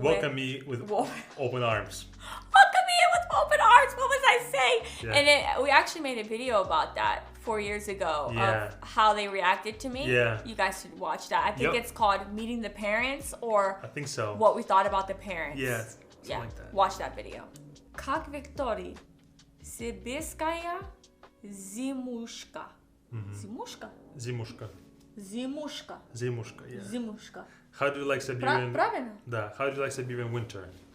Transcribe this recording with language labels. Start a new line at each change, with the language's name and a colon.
English: Welcome me with open arms. Welcome me in with open arms. What was I saying? Yeah. And we actually made a video about that 4 years ago Yeah. of how they reacted to me. Yeah. You guys should watch that. I think Yep. it's called Meeting the Parents or I think so. What We Thought About the Parents. Yeah, something like that. Watch that video.
Russian: Как Виктории Сибирская зимушка. Зимушка? Zimushka. Зимушка.
English: Zimushka, yeah.
Russian: Зимушка.
English: How do you like Siberian?
Russian: Правильно? Да.
English: How do you like Siberian winter?